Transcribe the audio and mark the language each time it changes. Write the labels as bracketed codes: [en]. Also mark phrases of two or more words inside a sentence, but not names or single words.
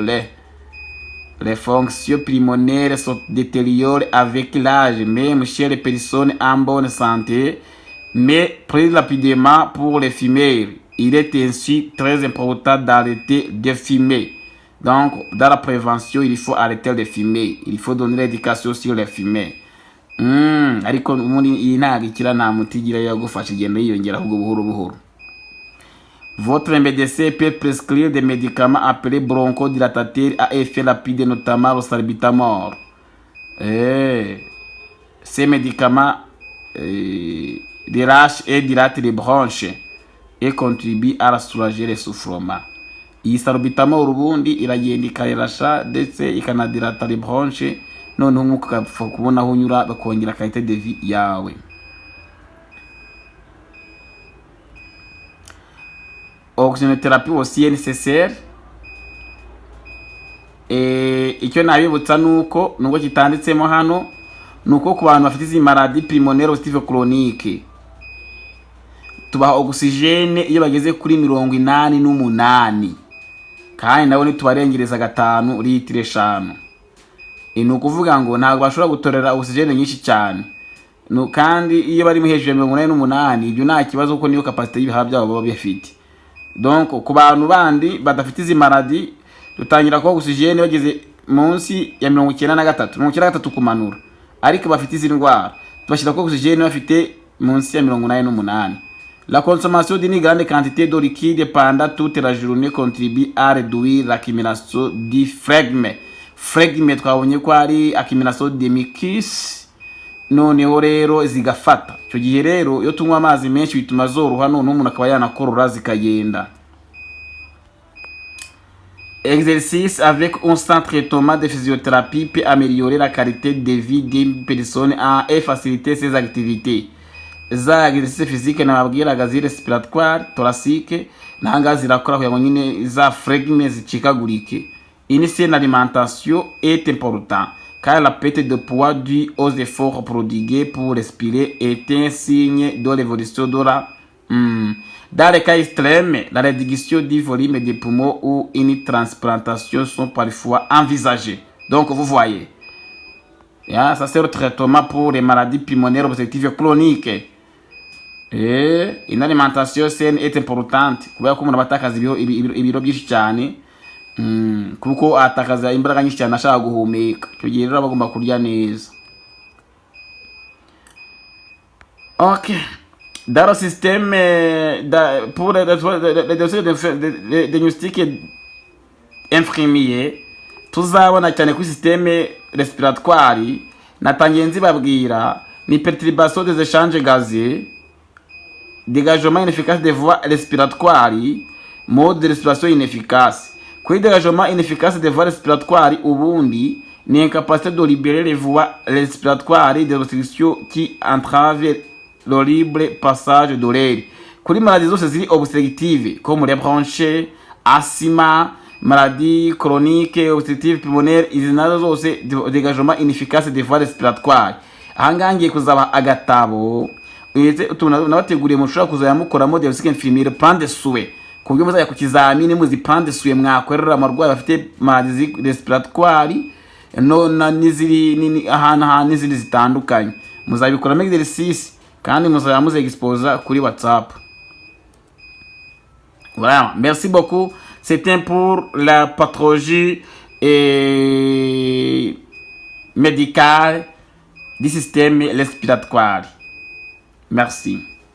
[fr] Les fonctions pulmonaires se détériorent avec l'âge, même chez les personnes en bonne santé, mais plus rapidement pour les fumeurs. Il est ainsi très important d'arrêter de fumer. Donc, dans la prévention, il faut arrêter de fumer. Il faut donner l'éducation sur les fumeurs. [rw] Ariko ubundi iyi ntago ikira nta muti igira yagufasha igenda yiyongera ahubwo buhoro buhoro. [fr] Votre médecin peut prescrire des médicaments appelés bronchodilatateurs à effet rapide, notamment le salbutamol. Ces médicaments relâchent et dilatent les bronches et contribuent à soulager l'essoufflement. [rw] Iyi salbutamol ubundi iragenda ikarasha ndetse ikanadilata [fr] les bronches, [rw] noneho umwuka ukapfa kubona aho unyura bakongera [fr] qualité de vie [rw] yawe. [fr] Oxygénothérapie aussi est nécessaire. [rw] Icyo nabibutsa nuko nubwo kitanditsemo hano nuko ku bantu bafite izi [fr] maladie pulmonaire obstructive chronique [rw] tubaha oxygene iyo bageze kuri 88 kandi nabo ntitubarengereza 5 litiro 5. Ni ukuvuga ngo ntabwo bashobora gutorera oxygene nyinshi cyane. Kandi iyo bari mu hejuru ya 88 ibyo nta kibazo kuko niyo capacité y'ibihaha byabo baba bifite. Donc ku bantu bandi badafite izi maladie dutangira ko oxygene bageze munsi ya 93 kumanura, ariko bafite izi ndwara tubashyira ko oxygene bafite munsi ya 88. [fr] La consommation d'une grande quantité de liquide pendant toute la journée contribue à réduire l'accumulation du phlegme. [rw] Phlegme twabonye ko ari [fr] accumulation de mucus, [rw] noneho rero zigafata. Icyo gihe rero iyo tunywa amazi menshi bituma zoroha, none umuntu akaba yanakorora zikagenda. [fr] Exercice avec un sans traitement de physiothérapie peut améliorer la qualité de vie d'une personne et faciliter ses activités. [rw] Za [fr] exercice physique [rw] nababwiraga ziri [fr] respiratoire thoracique [rw] nanga zirakora kugira ngo nyine za phlegme zicikagurike. [fr] Une saine alimentation est importante car la perte de poids due aux efforts prodigués pour respirer est un signe de l'évolution de la Dans les cas extrêmes, la réduction du volume des poumons ou une transplantation sont parfois envisagées. Donc vous voyez, ça c'est le traitement pour les maladies pulmonaires obstructives chroniques. Et une alimentation saine est importante [rw] kubera ko umuntu batakaza ibiro byinshi cyane kuko atakaza imbaraga nyinshi cyane ashaka guhumeka. Icyo gihe rero bagomba kurya neza. [fr] Ok. Dans le système pour le diagnostic infirmier [rw] tuzabona cyane ku [fr] système respiratoire [rw] natangiye nzibabwira ni [fr] perturbation des échanges gazeux, dégagement inefficace des voies respiratoires, mode de respiration inefficace. Kuri dégagement inefficace des voies respiratoires [rw] ubundi ni [fr] incapacité de libérer les voies respiratoires des restrictions qui entravent le libre passage de l'air. Kuri maladies [rw] zose ziri [fr] obstructive comme les bronches, asthme, maladie chronique obstructive pulmonaire, [rw] izi nazo zose [fr] dégagement inefficace des voies respiratoires. [rw] Ahangaha ngiye kuzaba agatabo nabateguriye mushobora kuzajya mukoramo [fr] diagnostic infirmiere plan de soins [rw] ku buryo muzajya ku kizamini muzi [fr] plan de soins [rw] mwakorera amarwayi bafite [fr] maladies respiratoires [rw] n'izindi ahantu n'izindi zitandukanye, muzabikoramo exercice kandi muzajya muzeexposa kuri WhatsApp. [fr] Voilà, merci beaucoup. C'était pour la pathologie médicale du système respiratoire. Merci.